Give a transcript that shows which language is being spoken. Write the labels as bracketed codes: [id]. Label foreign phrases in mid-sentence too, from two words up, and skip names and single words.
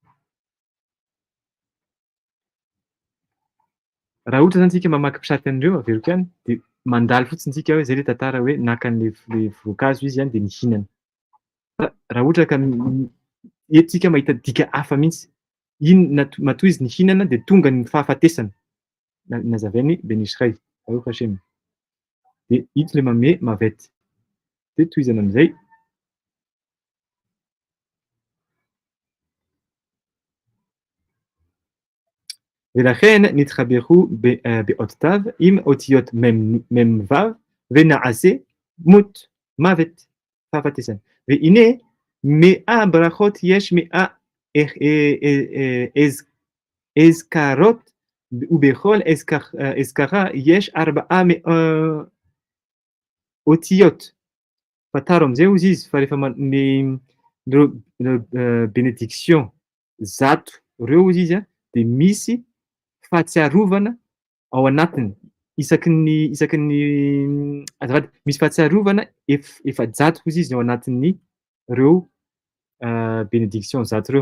[mg] Raha ohatra zany tsika mamaky mpisaty an'ireo averiko ihany dia mandalo fotsiny tsika hoe zay ilay tantara hoe nakan'ilay voankazo izy dia nihinana. Fa raha ohatra ka eto tsika mahita dika hafa mihitsy. Iny matoa izy nihinana dia tonga ny fahafatesana. Nazavainy Benisray. Dia ito ilay manome mavette. Dia tohizana amin'izay. [he] ולכן נתחברו באות תו עם אותיות מ"ו ונעשה מוות, fahafatesana. והנה 100 ברכות יש 100 אזכרות ובכל אזכרה יש 400 אותיות. [mg] Fataro am'izay hozy izy fa rehefa bénédiction zato reo hozy izy dia misy fahatsiarovana ao anatiny. Isaky ny azafady misy fahatsiarovana efajato hozy izy ao anatin'ny reo bénédiction zato reo.